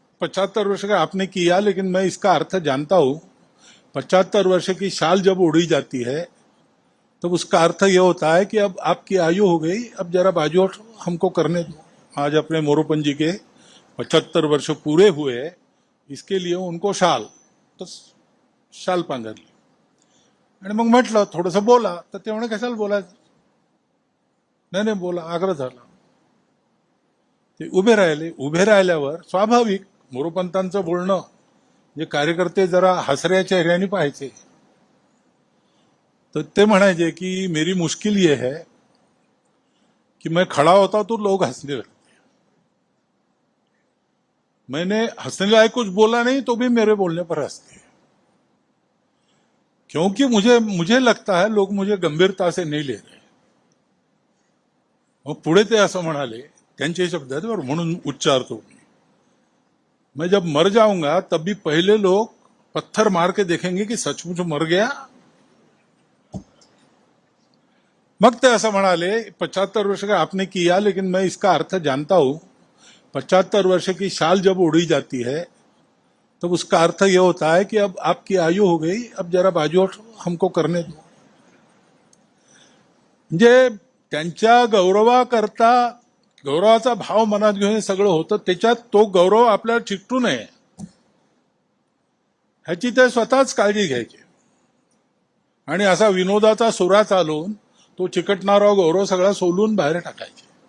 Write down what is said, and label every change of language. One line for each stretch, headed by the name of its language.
Hindi: 75 वर्ष का आपने किया, लेकिन मैं इसका अर्थ जानता हूं। 75 वर्ष की शाल जब उड़ी जाती है तब उसका अर्थ यह होता है कि अब आपकी आयु हो गई, अब जरा बाजू हमको करने दो। आज अपने मोरोपंत जी के 75 वर्ष पूरे हुए, इसके लिए उनको शाल,
Marathi: तो शाल पांघरली। आणि मग म्हटलं थोडंसं बोला, तर ते म्हणे कशाला बोलायचं, नाही बोला, आग्रह झाला. ते उभे राहिले. उभे राहिल्यावर स्वाभाविक मोरोपंतांचं बोलणं जे कार्यकर्ते जरा हसऱ्या चेहऱ्याने पाहायचे, तर ते म्हणायचे की
Hindi: मेरी मुश्किल ये है कि मैं खड़ा होता तो लोग हंसने लगते, मैंने हंसने लायक कुछ बोला नहीं तो भी मेरे बोलने पर हंसते, क्योंकि मुझे लगता है लोग मुझे गंभीरता से नहीं ले रहे.
Marathi: मग पुढे ते असं म्हणाले, त्यांचे शब्द आहेत बरं, म्हणून उच्चारतो मी,
Hindi: मैं जब मर जाऊंगा तब भी पहले लोग पत्थर मार के देखेंगे कि सचमुच मर गया.
Marathi: मग ते असं म्हणाले,
Hindi: 75 वर्ष का आपने किया, लेकिन मैं इसका अर्थ जानता हूं. 75 वर्ष की शाल जब उड़ी जाती है तब उसका अर्थ यह होता है कि अब आपकी आयु हो गई, अब जरा बाजू हमको करने दो.
Marathi: म्हणजे त्यांच्या गौरवाकरता, गौरवाचा भाव मनात घेऊन सगळं होतं, त्याच्यात तो गौरव आपल्याला चिकटू नये ह्याची ते स्वतःच काळजी घ्यायची. आणि असा विनोदाचा सुरा चालून तो चिकटणारा गौरव सगळा सोलून बाहेर टाकायचे.